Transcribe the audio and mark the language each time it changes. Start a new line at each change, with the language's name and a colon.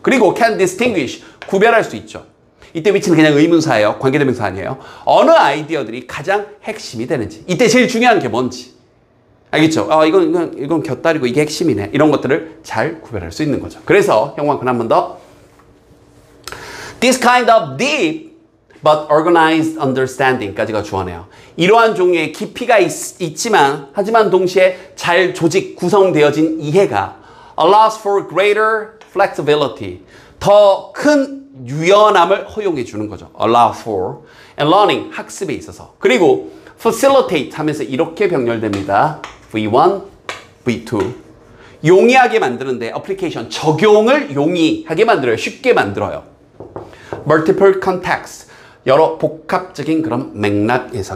Korean: 그리고 can distinguish, 구별할 수 있죠. 이때 위치는 그냥 의문사예요. 관계대명사 아니에요. 어느 아이디어들이 가장 핵심이 되는지. 이때 제일 중요한 게 뭔지. 알겠죠? 이건 곁다리고 이게 핵심이네. 이런 것들을 잘 구별할 수 있는 거죠. 그래서 형광펜 한 번 더.
English: This kind of deep but organized understanding까지가
Korean: 주어네요. 이러한 종류의 깊이가 있지만 하지만 동시에 잘 조직 구성되어진 이해가
English: allows for greater flexibility.
Korean: 더 큰 유연함을 허용해 주는 거죠.
English: allow for and learning, 학습에 있어서.
Korean: 그리고 facilitate 하면서 이렇게 병렬됩니다. V1, V2. 용이하게 만드는데 application, 적용을 용이하게 만들어요. 쉽게 만들어요.
English: multiple context,
Korean: 여러 복합적인 그런 맥락에서.